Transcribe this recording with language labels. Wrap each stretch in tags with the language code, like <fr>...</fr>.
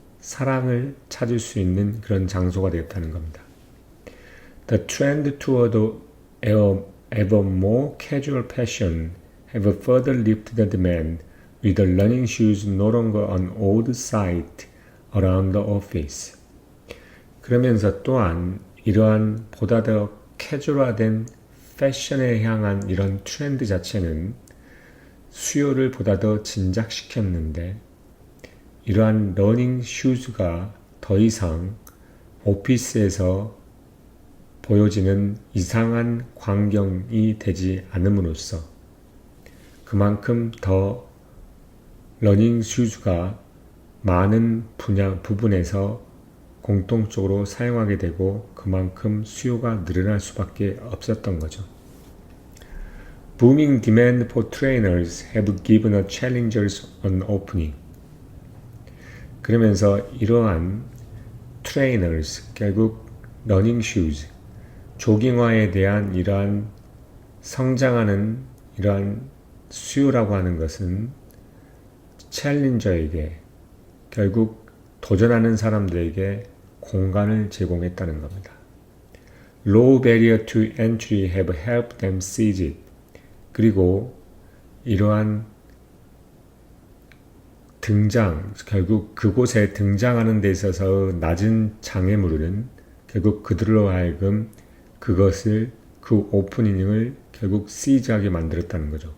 <ko>사랑을 찾을 수 있는 그런 장소가 되었다는 겁니다.</ko> <en>The trend toward ever more casual fashion have further lifted the demand, with the running shoes no longer an old sight around the office.</en> <ko>그러면서 또한 이러한 보다 더 캐주얼화된 패션에 향한 이런 트렌드 자체는 수요를 보다 더 진작시켰는데 이러한 러닝 슈즈가 더 이상 오피스에서 보여지는 이상한 광경이 되지 않음으로써 그만큼 더 러닝 슈즈가 많은 부분에서 공통적으로 사용하게 되고 그만큼 수요가 늘어날 수밖에 없었던 거죠.</ko> <en>Booming demand for trainers have given a challengers an opening.</en> <ko>그러면서 이러한 trainers, 결국 러닝 슈즈, 조깅화에 대한 이러한 성장하는 이러한 수요라고 하는 것은 챌린저에게, 결국 도전하는 사람들에게 공간을 제공했다는 겁니다.</ko> <en>Low barrier to entry have helped them seize it.</en> <ko>그리고 이러한 등장, 결국 그곳에 등장하는 데 있어서 낮은 장애물은 결국 그들로 하여금 그것을, 그 오프닝을 결국 시즈하게 만들었다는 거죠.</ko>